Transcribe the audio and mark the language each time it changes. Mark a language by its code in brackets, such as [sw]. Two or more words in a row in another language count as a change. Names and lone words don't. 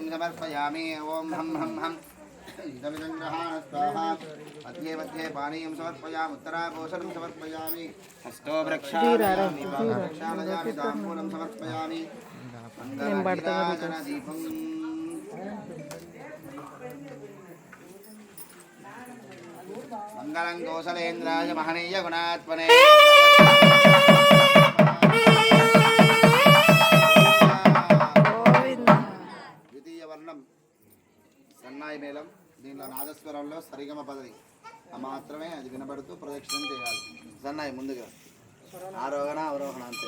[sa] समर्पयामि ॐ हं हं हं इदमिदं ग्रहाणस्वाहा मध्ये मध्ये पानीयं समर्पयामि उत्तराभूषणं समर्पयामि हस्तो प्रक्षालयामि प्रक्षालयामि ताम्बूलं समर्पयामि मङ्गलनीराजनदीपं मङ्गलं कौसलेन्द्राय महनीय गुणात्मने [te] సన్నాయి మేళం దీనిలో నాదస్వరంలో సరిగమ పదవి మాత్రమే అది వినబడుతూ ప్రదక్షిణం చేయాలి. సన్నాయి ముందుగా ఆరోహణ అవరోహణ అంతే.